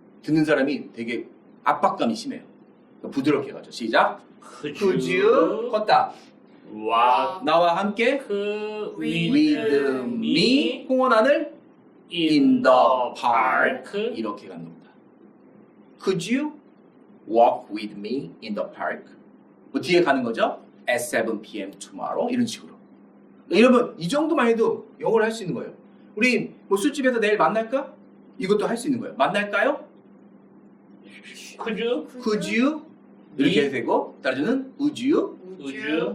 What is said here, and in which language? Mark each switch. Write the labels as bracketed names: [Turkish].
[Korean] 듣는 사람이 되게 압박감이 심해요. 그러니까 부드럽게 가죠. 시작. [English] Could you? [Korean] 걷다. [English] Walk [Korean] 나와 함께 [English] with me [Korean] 공원 안을 [English] in the park [Korean] 이렇게 가는 겁니다. [English] Could you walk with me in the park? [Korean] 뭐 뒤에 가는 거죠? [English] At 7 p.m. [Korean] tomorrow 이런 식으로. 여러분 이 정도만 해도 영어를 할 수 있는 거예요. 우리 뭐 술집에서 내일 만날까? 이것도 할 수 있는 거예요. 만날까요? [English] Could you? Could you? [Korean] 이렇게 해도 되고 따라주는 [English] would you? Would you?